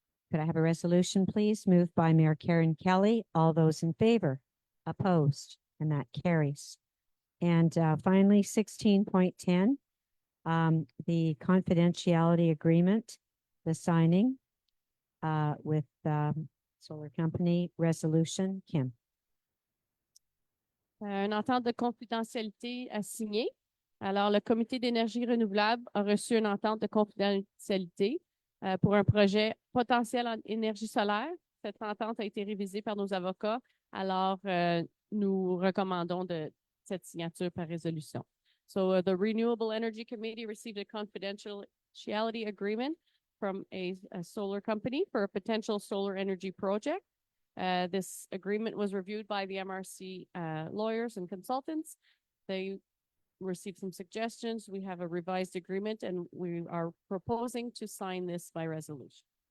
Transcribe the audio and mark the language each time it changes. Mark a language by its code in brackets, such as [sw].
[en] Could I have a resolution, please? Moved by Mayor Karen Kelly. All those in favor, opposed, and that carries. And finally, 16.10, the confidentiality agreement, the signing with solar company resolution. Kim. [fr] Une entente de confidentialité à signer. Alors, le Comité d'énergie renouvelable a reçu une entente de confidentialité pour un projet potentiel en énergie solaire. Cette entente a été révisée par nos avocats. Alors, nous recommandons cette signature par résolution. [en] So, the Renewable Energy Committee received a confidentiality agreement from a solar company for a potential solar energy project. This agreement was reviewed by the MRC lawyers and consultants. They received some suggestions. We have a revised agreement and we are proposing to sign this by resolution.